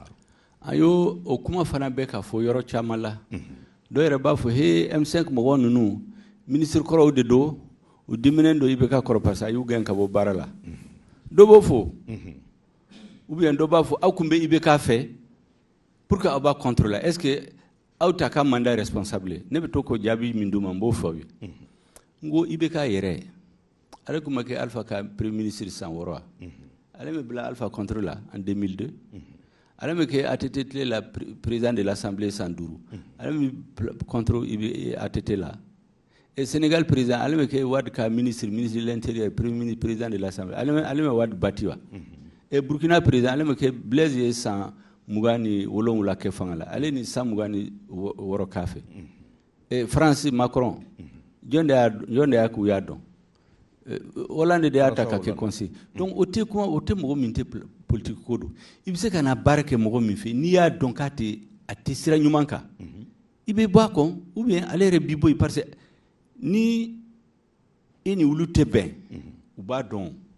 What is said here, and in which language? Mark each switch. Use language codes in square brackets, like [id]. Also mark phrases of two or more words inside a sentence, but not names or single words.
[bm] a y'o o kuma fana bɛ ka fɔ yɔrɔ caman la dɔw yɛrɛ b'a fɔ M5 mɔgɔ ninnu ministre kɔrɔw de don u diminen don IBK kɔrɔ [fr] parce que [bm] a y'u gɛn ka bɔ baara la dɔ b'o fɔ [fr] ou bien [bm] dɔ b'a fɔ aw kun bɛ IBK fɛ [fr] pour que [bm] aw b'a contrôler [fr] est-ce que [bm] aw t'a ka [fr] mandat responsable [bm] ne bɛ to k'o jaabi min d'u ma n b'o fɔ aw ye n ko IBK yɛrɛ ale kun ma kɛ Alpha ka [fr] premier ministre [bm] san 6 wa ale bɛ bila Alpha contre la en 2002 ale bɛ kɛ ATT la [fr] président de l'Assemblée [bm] san 5 ale bɛ contre ATT la [fr] et Sénégal président [bm] ale bɛ kɛ Wade ka [fr] ministre de l'Intérieur premier ministre président de l'Assemblée [bm] ale bɛ Wade bati wa [fr] et Burkina président [bm] ale bɛ kɛ Blaise ye san 27 kɛ fanga la ale ni san 26 k'a fɛ [fr] et France [bm] Macron jɔn de y'a k'u y'a dɔn Hollande de y'a ta ka kɛ conseil donc o tɛ mɔgɔ min tɛ politique ko don i bɛ se ka na baara kɛ mɔgɔ min fɛ n'i y'a dɔn k'a tɛ sira ɲuman kan i bɛ bɔ a kɔ [fr] ou bien [bm] ale yɛrɛ b'i bɔ yen [fr] parce que [bm] ni e ni olu tɛ bɛn u b'a dɔn